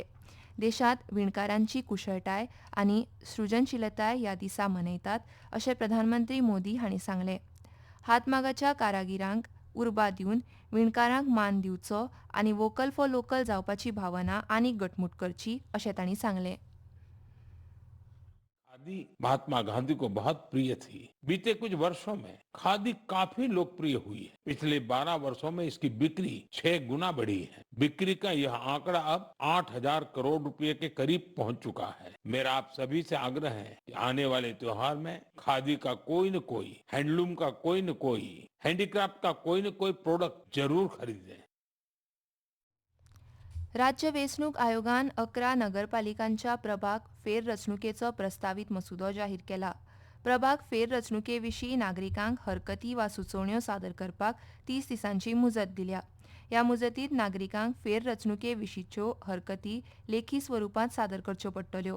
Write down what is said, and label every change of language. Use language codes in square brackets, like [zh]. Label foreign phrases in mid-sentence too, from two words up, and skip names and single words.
[kok] देशांत विणकारांची कुशळटाय आनी सृजनशीलताय ह्या दिसा मनयतात अशें प्रधानमंत्री मोदी हांणी सांगलें. हातमागाच्या कारागिरांक उर्बा दिवन विणकारांक मान दिवचो आनी वोकल फॉर लोकल जावपाची भावना आनीक घटमूट करची अशें तांणी सांगलें. [hi] खादी महात्मा गांधी को बहुत प्रिय थी। बीते कुछ वर्षों में खादी काफी लोकप्रिय हुई है। पिछले 12 वर्षों में इसकी बिक्री 6 गुना बढ़ी है। बिक्री का यह आंकड़ा अब 8,000 करोड़ रुपए के करीब पहुंच चुका है। मेरा आप सभी से आग्रह है कि आने वाले त्योहार में खादी का कोई न कोई, हैंडलूम का कोई न कोई, हैंडीक्राफ्ट का कोई न कोई प्रोडक्ट जरूर खरीदें. [kok] राज्य वेंचणूक आयोगान 11 नगरपालिकांच्या प्रभाग फेररचणुकेचो प्रस्तावित मसुदो जाहीर केला. प्रभाग फेररचणुके विशीं नागरिकांक हरकती वा सुचोवण्यो सादर करपाक 30 दिसांची मुजत दिल्या. ह्या मुजतींत नागरिकांक फेररचणुके विशींच्यो हरकती लेखी स्वरुपांत सादर करच्यो पडटल्यो.